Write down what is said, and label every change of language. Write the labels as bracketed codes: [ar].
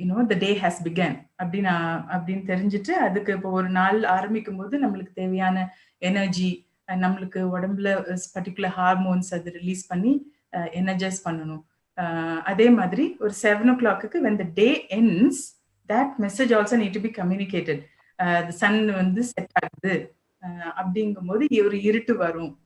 [en] the day has begun [ta] அப்படின்னு தெரிஞ்சுட்டு அதுக்கு இப்போ ஒரு நாள் ஆரம்பிக்கும் போது நம்மளுக்கு தேவையான எனர்ஜி, நம்மளுக்கு உடம்புல பர்டிகுலர் ஹார்மோன்ஸ் அது ரிலீஸ் பண்ணி எனர்ஜைஸ் பண்ணணும். [en] அதே மாதிரி ஒரு 7 o'clock when the day ends, that message also need to be communicated. [ta] the sun வந்து செட் ஆகுது அப்படிங்கும் போது ஒரு இருட்டு வரும்.